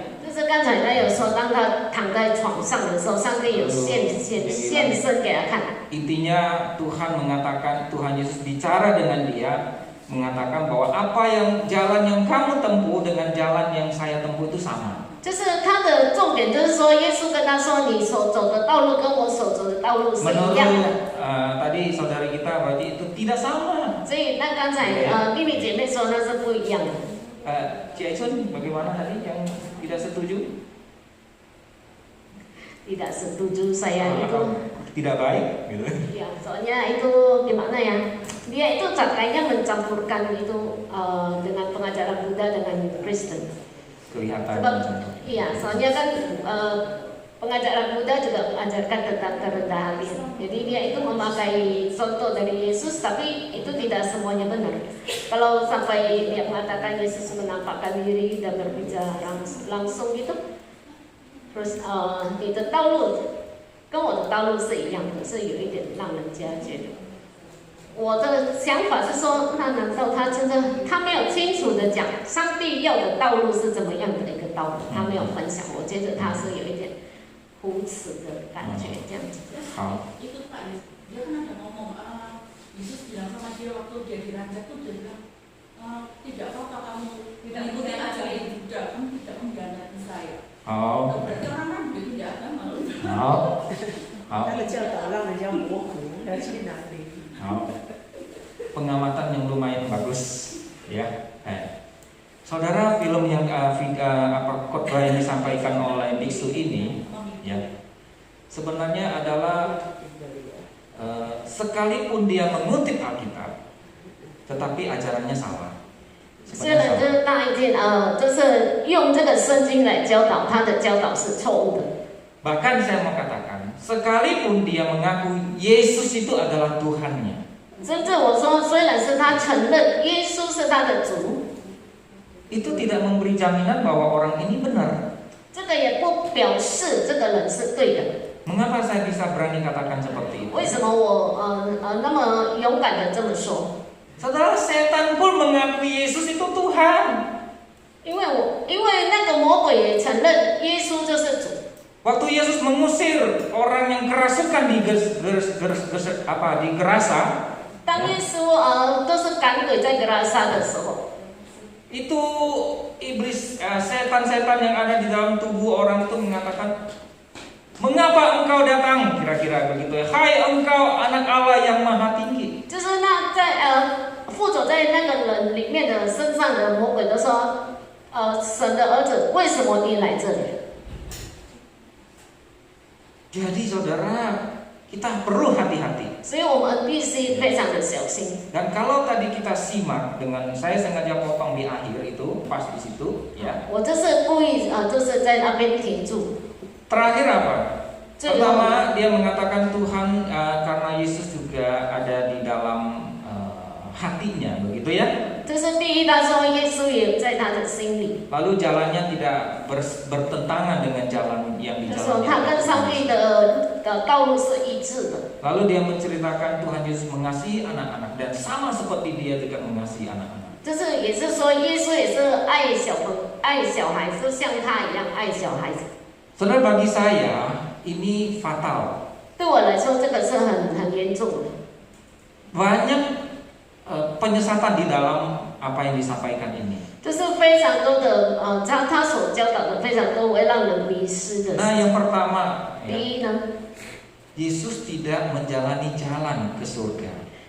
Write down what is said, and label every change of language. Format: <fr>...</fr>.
<zh>就是刚才他有说，当他躺在床上的时候，上帝有现身给他看。</zh> <id>Intinya Tuhan mengatakan, Tuhan Yesus bicara dengan dia, mengatakan bahwa apa yang jalan yang kamu tempuh dengan jalan yang saya tempuh itu sama.</id> <zh>就是他的重点，就是说，耶稣跟他说，你所走的道路跟我所走的道路是一样的。</zh> <id>Tadi saudara kita berarti itu tidak sama.</id> <zh>所以那刚才秘密姐妹说那是不一样的。</zh> <id>Cik Aisun, bagaimana tadi yang tidak setuju? Tidak setuju saya itu. Tidak baik, gitu. Ya, soalnya itu gimana ya? Dia itu kayaknya mencampurkan itu dengan pengajaran Buddha dengan Kristen. Kelihatan. Sebab, iya, soalnya kan pengajaran Buddha juga mengajarkan tentang kerendahan hati. Jadi dia itu memakai contoh dari Yesus, tapi itu tidak semuanya benar. Kalau sampai dia mengatakan Yesus menampakkan diri dan berbicara langsung gitu, terus</id> <zh>你的道路跟我的道路是一样的，是有一点让人家觉得。我的想法是说，那难道他真的他没有清楚的讲上帝要的道路是怎么样的一个道路？他没有分享，我觉得他是有一点胡扯的感觉，这样子。好。</zh> <id>Itu Pak, dia kan ada ngomong, Yesus bilang sama dia waktu dia diranjak tuh dia bilang, tidak apa-apa kamu ikuti ajaran Buddha, kamu tidak mengkhianati saya. Oh. Berarti orang kan begitu tidak agama loh.</id> <zh>好，好，他的教导让人家模糊，要去哪里？好，</zh> <id>pengamatan yang lumayan bagus, ya. Saudara, film yang khotbah yang disampaikan oleh biksu ini, ya, sebenarnya adalah sekalipun dia mengutip Alkitab, tetapi ajarannya salah.</id> <zh>虽然这是大一件，就是用这个圣经来教导，他的教导是错误的。</zh> <id>Bahkan saya mau katakan, sekalipun dia mengaku Yesus itu adalah Tuhannya,</id> <zh>甚至我说，虽然是他承认耶稣是他的主，</zh> <id>itu tidak memberi jaminan bahwa orang ini benar.</id> <zh>这个也不表示这个人是对的。</zh> <id>Mengapa saya bisa berani katakan seperti itu?</id> <zh>为什么我那么勇敢的这么说？</zh> <id>Saudara, setan pun mengakui Yesus itu Tuhan.</id> <zh>因为那个魔鬼也承认耶稣就是主。</zh> <id>Waktu Yesus mengusir orang yang kerasukan di Gerasa,</id> <zh>当耶稣都是赶鬼在格拉撒的时候，</zh> <id>itu iblis, setan-setan yang ada di dalam tubuh orang itu mengatakan, mengapa engkau datang? Kira-kira begitu ya. Hai engkau anak Allah yang maha tinggi.</id> <zh>就是那在附着在那个人里面的身上的魔鬼都说，神的儿子，为什么你来这里？</zh> <id>Jadi saudara, kita perlu hati-hati.</id> <zh>所以我们必须非常的小心。</zh> <id>Dan kalau tadi kita simak dengan saya sengaja potong di akhir itu, pas di situ, ya.</id> <zh>我这是故意就是在那边停住。</zh> <id>Terakhir apa?</id> <zh>最后</zh> <id>Pertama dia mengatakan Tuhan karena Yesus juga ada di dalam hatinya, begitu ya.</id> <zh>这是第一，他说耶稣也在他的心里，</zh> <id>Lalu jalannya tidak bertentangan dengan jalan yang</id> <zh>就说</zh> <id>dijalani.</id> <zh>他跟上帝的道路是一致的。</zh> <id>Lalu dia menceritakan Tuhan Yesus mengasihi anak-anak dan sama seperti dia juga mengasihi anak-anak.</id> <zh>就是也是说，耶稣也是爱小孩，就像他一样爱小孩子。</zh> <id>Saudara, bagi saya ini fatal.</id> <zh>对我来说，这个是很严重的。</zh> <id>Banyak penyesatan di dalam apa yang disampaikan ini.</id> <zh>就是非常多的他所教导的非常多会让人迷失的。</zh> <id>Nah, yang pertama,</id> <zh>第</zh> <id>ya,</id> <zh>一呢，</zh> <id>Yesus tidak menjalani jalan ke surga.</id>